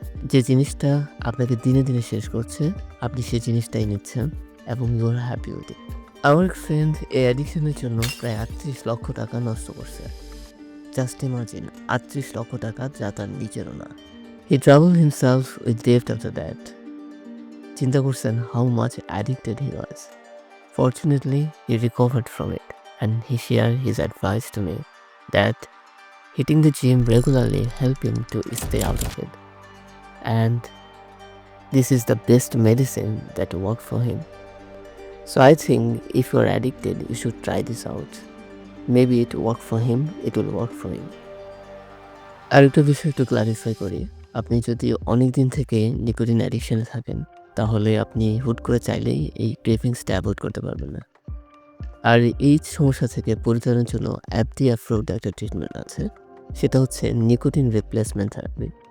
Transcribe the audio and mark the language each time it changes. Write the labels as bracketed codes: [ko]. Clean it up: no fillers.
[bn] যে জিনিসটা আপনাকে দিনে দিনে শেষ করছে, আপনি সেই জিনিসটাই নিচ্ছেন এবং [en] You are happy with it. [bn] আমার এক ফ্রেন্ড এই অ্যাডিকশনের জন্য প্রায় ৩৮ লক্ষ টাকা নষ্ট করছে। জাস্ট ইমাজিন, ৩৮ লক্ষ টাকা যা তার নিজেরও না। [en] He travel himself with date after that. [bn] চিন্তা করছেন [en] How much addicted he was. Fortunately, he recovered from it, and he shared his advice to me that hitting the gym regularly helped him to stay out of it. And this is the best medicine that worked for him. So I think if you are addicted, you should try this out. Maybe it worked for him, it will work for you. [bn] আর একটা বিষয় একটু clarify করি, আপনি যদি অনেক দিন থেকে nicotine অ্যাডিকশনে থাকেন, তাহলে আপনি হুট করে চাইলেই এই ক্রেভিংসটা অ্যাভয়েড করতে পারবেন না। আর এই সমস্যা থেকে পরিত্রাণের জন্য অ্যাপটি অ্যাপ্রুভড একটা ট্রিটমেন্ট আছে, সেটা হচ্ছে নিকোটিন রিপ্লেসমেন্ট থেরাপি।